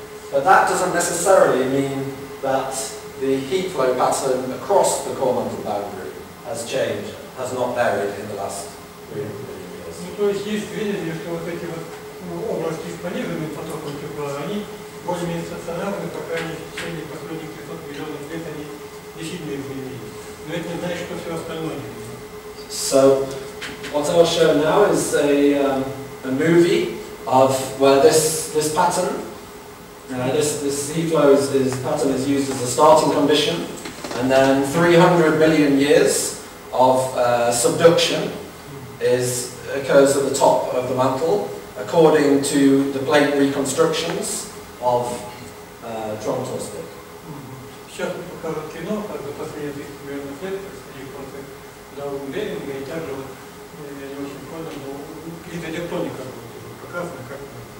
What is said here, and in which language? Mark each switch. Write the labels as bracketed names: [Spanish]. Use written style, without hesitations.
[English] But that doesn't necessarily mean that the heat flow pattern across the core-mantle boundary has changed, has not varied in the last 300 million years. [Russian] Ну, то есть есть сведения, что вот эти вот области с пониженным потоком тепла, они более-менее стационарны, по крайней мере, в течение последних 500 миллионов лет они действительно изменились. Но это не значит, что все остальное не изменилось. [English] So, what I'll show now is a movie of where this pattern, this heat flow pattern is used as a starting condition, and then 300 million years of subduction occurs at the top of the mantle, according to the plate reconstructions of Torsvik. [Russian] Сейчас мы покажем кино, как за последние 200 миллионов лет происходил процесс даунвеллинга, и также вот, я не очень понял, но гидротектоника будет показана, как она.